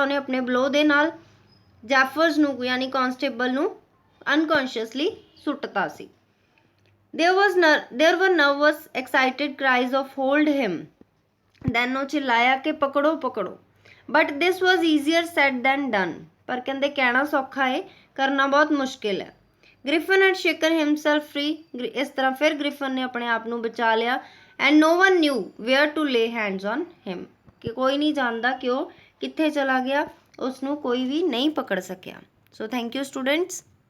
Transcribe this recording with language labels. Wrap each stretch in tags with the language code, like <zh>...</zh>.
<pa>ਉਹਨੇ ਆਪਣੇ ਬਲੋ ਦੇ ਨਾਲ ਜੈਫਰਸ ਨੂੰ ਯਾਨੀ ਕਾਂਸਟੇਬਲ ਨੂੰ ਅਨਕੌਂਸ਼ੀਅਸਲੀ ਸੁੱਟਤਾ ਸੀ।</pa> <en>There were nervous excited cries of hold him।</en> <pa>Then ਉਹ ਚਿल्लाया ਕਿ ਪਕੜੋ ਪਕੜੋ।</pa> <en>But this was easier said than done.</en> <pa>ਪਰ ਕਹਿੰਦੇ ਕਹਿਣਾ ਸੌਖਾ ਹੈ, ਕਰਨਾ ਬਹੁਤ ਮੁਸ਼ਕਿਲ ਹੈ।</pa> <en>Griffin had shaken himself free।</en> <pa>ਇਸ ਤਰ੍ਹਾਂ ਫਿਰ ਗ੍ਰਿਫਨ ਨੇ ਆਪਣੇ ਆਪ ਨੂੰ ਬਚਾ ਲਿਆ।</pa> <en>and no one knew where to lay hands on him।</en> <pa>ਕਿ ਕੋਈ ਨਹੀਂ ਜਾਣਦਾ ਕਿ ਉਹ ਕਿੱਥੇ ਚਲਾ ਗਿਆ, ਉਸਨੂੰ ਕੋਈ ਵੀ ਨਹੀਂ ਪਕੜ ਸਕਿਆ।</pa> <en>So thank you students.</en>